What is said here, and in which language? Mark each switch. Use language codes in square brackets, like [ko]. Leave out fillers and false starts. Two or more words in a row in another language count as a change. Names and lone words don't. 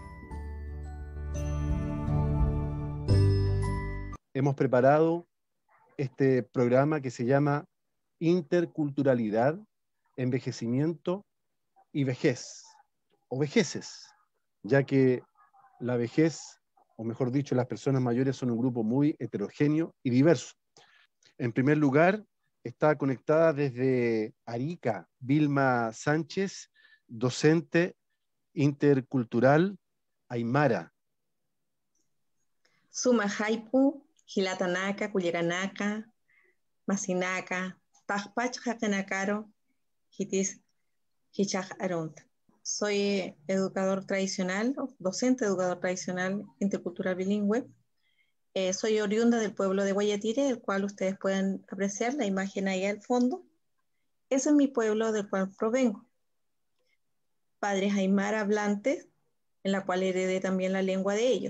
[es] Hemos preparado este programa que se llama Interculturalidad, Envejecimiento y Vejez, o vejeces, ya que la vejez, o mejor dicho, las personas mayores son un grupo muy heterogéneo y diverso. En primer lugar, está conectada desde Arica, Vilma Sánchez, docente intercultural aymara. [ay] Suma Haipu, Hilatanaka, Cuyeranaka, Masinaka, Tajpach Hakanakaro, Hitis Hichaj Aront. [es] Soy educador tradicional, docente educador tradicional intercultural bilingüe. Soy oriunda del pueblo de Guayatire, el cual ustedes pueden apreciar la imagen ahí al fondo. Ese es mi pueblo del cual provengo. Padres aymara hablantes, en la cual heredé también la lengua de ellos.